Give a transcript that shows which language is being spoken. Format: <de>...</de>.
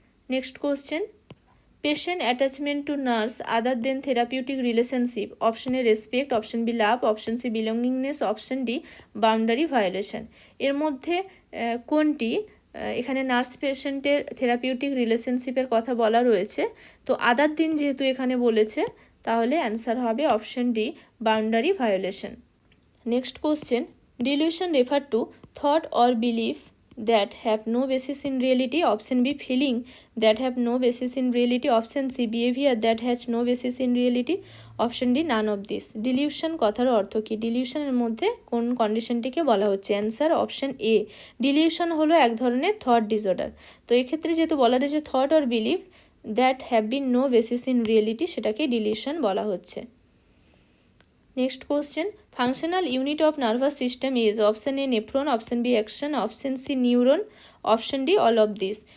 <en>Next question, patient attachment to nurse other than therapeutic relationship, option A respect, option B love, option C belongingness, option D boundary violation.</en> <bn>এর মধ্যে কোনটি, এখানে nurse পেশেন্টের therapeutic রিলেশনশিপের কথা বলা রয়েছে, তো আদার দিন যেহেতু এখানে বলেছে, তাহলে অ্যান্সার হবে option D boundary violation. Next question, dilution refer to thought or belief</bn> <en>that have no basis in reality, option B feeling that have no basis in reality, option C behavior that has no basis in reality, option D none of this।</en> <bn>Dilution কথার অর্থ কি? ডিলিউশনের মধ্যে কোন কন্ডিশনটিকে বলা হচ্ছে? Answer option A. Dilution হলো এক ধরনের থট ডিসঅর্ডার। তো এক্ষেত্রে যেহেতু বলা রয়েছে</bn> <en>thought or belief that have been no basis in reality,</en> <bn>সেটাকে ডিলিউশন বলা হচ্ছে।</bn> <en>Next question, functional unit of nervous system is option A nephron, option B action, option C neuron, option D all of this.</en>